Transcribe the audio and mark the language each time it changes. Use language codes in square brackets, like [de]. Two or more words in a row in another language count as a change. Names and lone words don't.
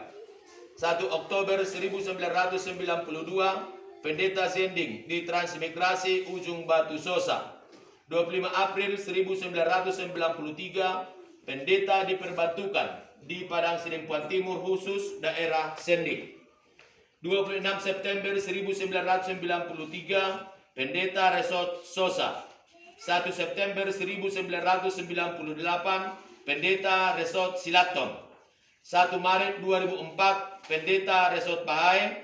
[id] 1 Oktober 1992 Pendeta Zending di Transmigrasi Ujung Batu Sosa. 25 April 1993 Pendeta diperbantukan di Padang Sidempuan Timur khusus daerah Sending. 26 September 1993 Pendeta Resort Sosa. 1 September 1998 Pendeta Resort Silaton. 1 Maret 2004 Pendeta Resort Bahai.